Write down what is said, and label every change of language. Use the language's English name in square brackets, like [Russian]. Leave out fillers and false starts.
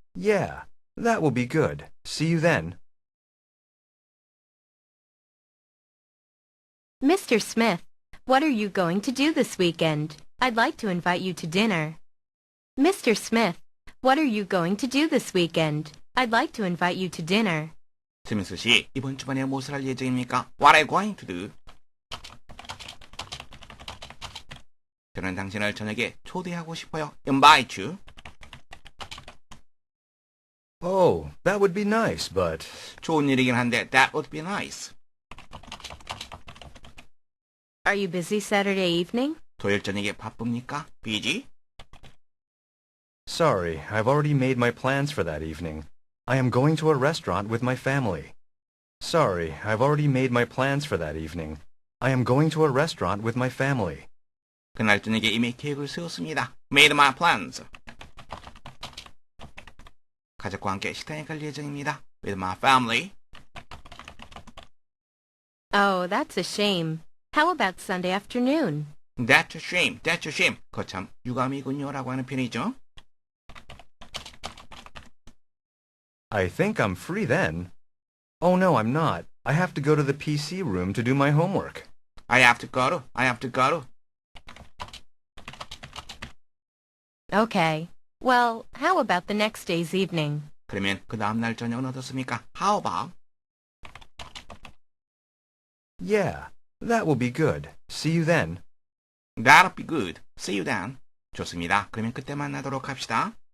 [English] Yeah, that will be good. See you then. Mr. Smith, what are you going to do this weekend? I'd like to invite you to dinner. Mr. Smith, what are you going to do this weekend? I'd like to invite you to dinner. [Korean] 스미스 씨, 이번 주말에 무엇을 할 예정입니까? [English] What are you going to do? [Korean] 저는 당신을 저녁에 초대하고 싶어요. [English] Invite you. Oh, that would be nice, but... [Korean] 좋은 일이긴 한데, [English] that would be nice. Are you busy Saturday evening? [Korean] 토요일 저녁에 바쁩니까? [English] busy? Sorry, I've already made my plans for that evening. I am going to a restaurant with my family. Sorry, I've already made my plans for that evening. I am going to a restaurant with my family. [Korean] 그날 저녁에 이미 계획을 세웠습니다. [English] Made my plans. [Korean] 가족과 함께 식당에 갈 예정입니다. [English] With my family. Oh, that's a shame. How about Sunday afternoon? That's a shame. That's a shame. [Korean] 그거 참 유감이군요. 라고 하는 편이죠. [English] I think I'm free then. Oh no, I'm not. I have to go to the PC room to do my homework. I have to go to. Okay. Well, how about the next day's evening? [Korean] 그러면 그 다음날 저녁은 어떻습니까? [English] How about? Yeah, that will be good. See you then. That'll be good. See you then. [Korean] 좋습니다. 그러면 그때 만나도록 합시다.